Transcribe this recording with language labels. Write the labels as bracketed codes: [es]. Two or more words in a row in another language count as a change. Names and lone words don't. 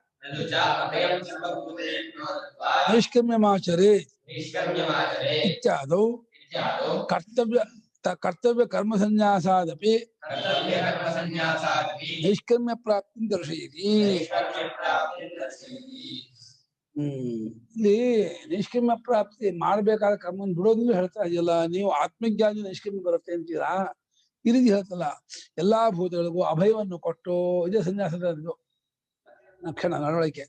[sa] नैष्कर्म्यमाचरे इत्यादौ कर्तव्य कर्म संन्यासादपि नैष्कर्म्य प्राप्तिं दर्शयति [kn] ಇಲ್ಲಿ ನಿಷ್ಕರ್ಮ ಪ್ರಾಪ್ತಿ ಮಾಡಬೇಕಾದ ಕರ್ಮವನ್ನು ಬಿಡೋದನ್ನು ಹೇಳ್ತಾ ಇದೆಯಲ್ಲ. ನೀವು ಆತ್ಮಜ್ಞಾನಿ ನಿಷ್ಕರ್ಮ ಬರುತ್ತೆ ಅಂತೀರಾ, ಈ ರೀತಿ ಹೇಳ್ತಲ್ಲ. ಎಲ್ಲಾ ಭೂತಗಳಿಗೂ ಅಭಯವನ್ನು ಕೊಟ್ಟು ಇದೇ ಸನ್ಯಾಸದ ಲಕ್ಷಣ ನಡವಳಿಕೆ.